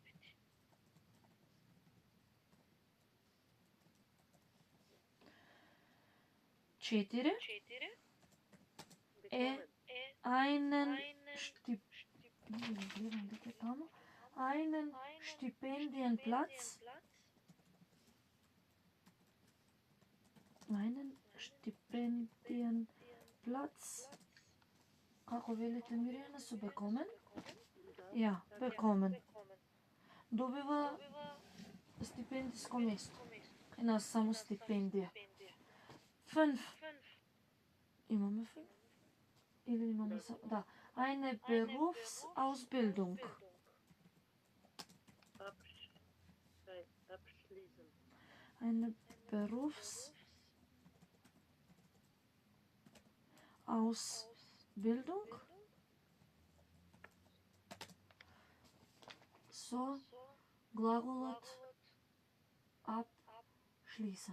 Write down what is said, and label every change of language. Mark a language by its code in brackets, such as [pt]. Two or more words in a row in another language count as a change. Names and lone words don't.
[mk] Четири е [de] einen Stipendienplatz. [mk] Како велите Миријана, со bekommen? [de] Ja, bekommen. [mk] Добива стипендиско место. Кај нас само стипендија. 5. Имаме 5? Или имаме само... Да. [de] Eine Berufsausbildung. Eine Berufsausbildung [mk] со глаголот [de] abschließen.